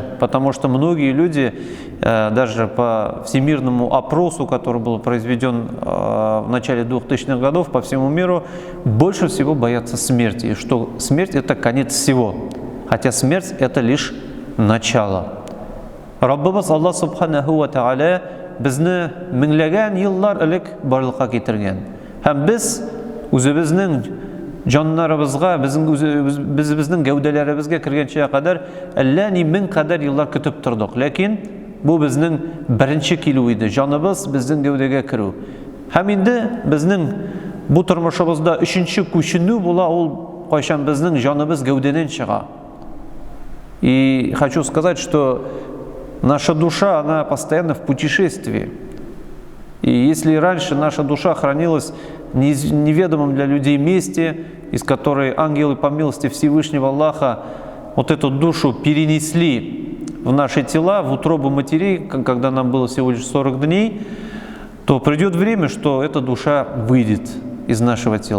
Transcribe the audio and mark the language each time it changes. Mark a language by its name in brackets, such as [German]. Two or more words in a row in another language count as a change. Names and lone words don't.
[Russian] Потому что многие люди, даже по всемирному опросу, который был произведен в начале 2000-х годов по всему миру, больше всего боятся смерти. И что смерть – это конец всего. Хотя смерть – это лишь начало. [Tatar] Раббыбыз Аллах [Arabic] سبحانه وتعالى [Tatar] безне меңләгән еллар элек барлыкка китергән. Һәм без үзебезнең җаннарыбызга, безнең гәүдәләребезгә кергәнчә кадәр әллә ни мең кадәр еллар көтеп тордык. Ләкин бу безнең беренче килү иде, җаныбыз безнең гәүдәгә керү. Һәм инде безнең бу тормышыбызда өченче күченү була, ул кайчан безнең җаныбыз гәүдәдән чыга. [Russian] И хочу сказать, что наша душа, она постоянно в путешествии. И если раньше наша душа хранилась в неведомом для людей месте, из которой ангелы по милости Всевышнего Аллаха вот эту душу перенесли в наши тела, в утробу матерей, когда нам было всего лишь 40 дней, то придет время, что эта душа выйдет из нашего тела.